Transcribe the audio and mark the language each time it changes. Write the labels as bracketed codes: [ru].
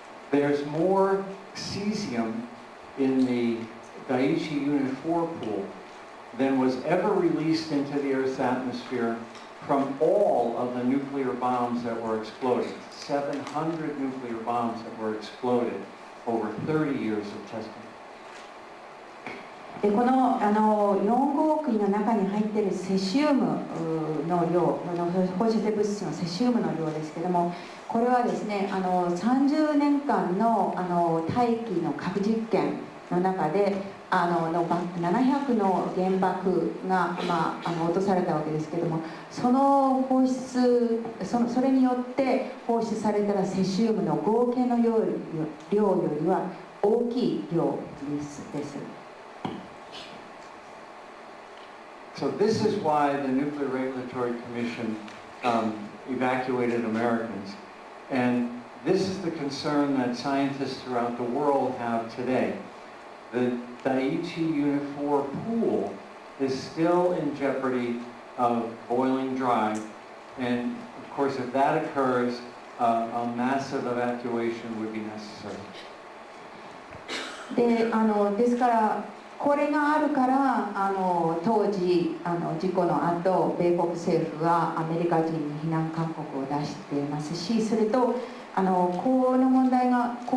[en] There's more cesium in the Daiichi Unit 4 pool than was ever released into the Earth's atmosphere from all of the nuclear bombs that were exploded. 700 nuclear bombs that were exploded over 30 years of testing. [ja] でこの4号機の中に入っているセシウムの量、放射性物質のセシウムの量ですけども、これはですね30年間の大気の核実験の中で700の原爆が、落とされたわけですけども、その放出それによって放出されたセシウムの合計の量よりは大きい量です。 [en] So this is why the Nuclear Regulatory Commission evacuated Americans. And this is the concern that scientists throughout the world have today. The Daiichi Unit 4 pool is still in jeopardy of boiling dry. And of course, if that occurs, a massive evacuation would be necessary. [ja] ですからこれがあるから当時事故の後米国政府はアメリカ人に避難勧告を出していますし、それとこういう問題が